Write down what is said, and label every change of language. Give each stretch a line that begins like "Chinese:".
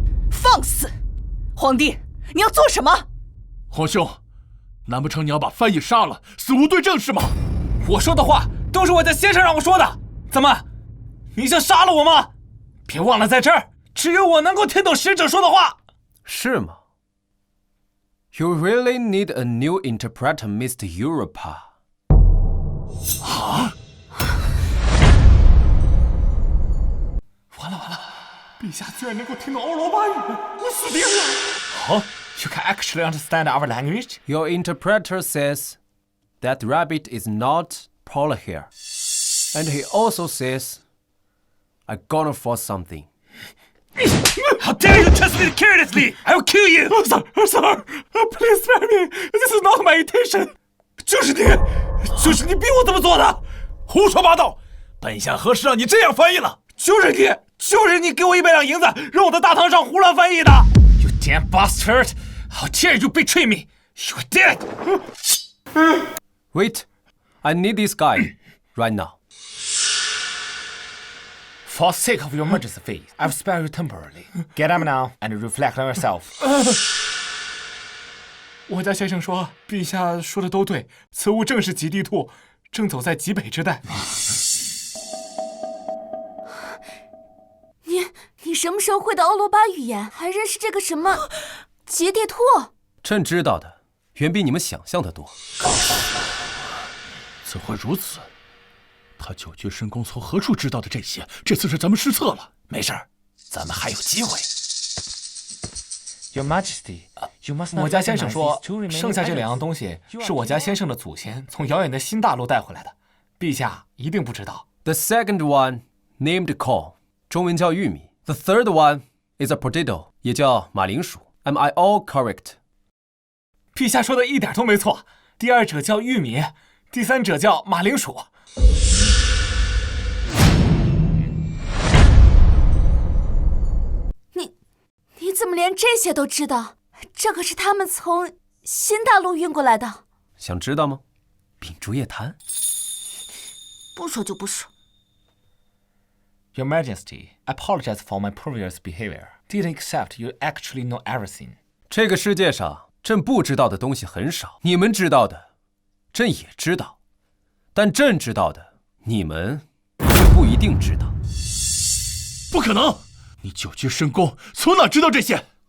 Chinese: 放肆！皇帝，你要做什么？皇兄，难不成你要把翻译杀了，死无对证是吗？我说的话都是我家先生让我说的，怎么，你想杀了我吗？别忘了，在这儿只有我能够听懂使者说的话。是吗？
English: You really need a new interpreter, Mr. Europa.
Chinese: 啊！完了！陛下居然能够听懂欧罗巴语，我死定了！
English: 哦 You can actually understand our language? Your interpreter says that rabbit is not polar hair, and he also says, "I'm gonna force something." How dare you trust me carelessly! I will kill you! Sir, please spare me. This is not my intention.
Chinese: 就是你逼我这么做的！胡说八道！本相何时让你这样翻译了？就是你给我100两银子，让我在大堂上胡乱翻译的！
English: You damn bastard! How dare you betray me? You're dead! Wait, I need this guy right now. For the sake of your majesty's faith, I will spare you temporarily. Get up now and reflect on yourself.
Chinese: 我家先生说，陛下说的都对，此物正是极地兔，正走在极北之带。你什么时候会的欧罗巴语言？还认识这个什么极地兔？朕知道的远比你们想象的多。怎会如此？他九居深宫从何处知道的这些？这次是咱们失策了。没事儿，咱们还有机会。
English: Your Majesty, you must not
Chinese: 我家先生说，
English: recognize these two remaining
Chinese: 剩下这2样
English: items.
Chinese: 东西是我家先生的祖先从遥远的新大陆带回来的，陛下一定不知道。
English: The second one, named corn,
Chinese: 中文叫玉米。
English: The third one is a potato,
Chinese: 也叫马铃薯。
English: Am I all correct?
Chinese: 陛下说的一点都没错。第二者叫玉米，第三者叫马铃薯。你怎么连这些都知道？这可是他们从新大陆运过来的。想知道吗？秉烛夜谈。不说就不说。
English: Your Majesty, I apologize for my previous behavior. Didn't accept you actually know everything.
Chinese: 这个世界上，朕不知道的东西很少，你们知道的，朕也知道，但朕知道的，你们却不一定知道。不可能！你久居深宫，从哪知道这些？